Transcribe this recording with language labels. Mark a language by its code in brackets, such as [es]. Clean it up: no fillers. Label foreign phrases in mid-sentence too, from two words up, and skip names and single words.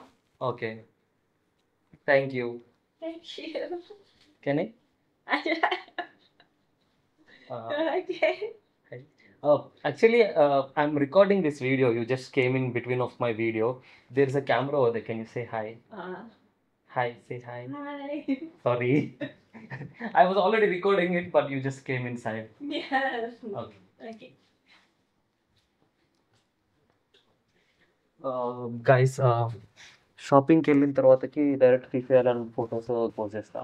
[en] Okay. Thank you. Thank you. Can I? Okay. Oh, actually, I'm recording this video. You just came in between of my video. There's a camera over there. Can you say hi? Hi, say hi. Hi. Sorry. I was already recording it, but you just came inside. Yes. Okay. Okay. [te] గైస్ షాపింగ్కి వెళ్ళిన తర్వాతకి [en] direct Free Fire and photos post [te] చేస్తా.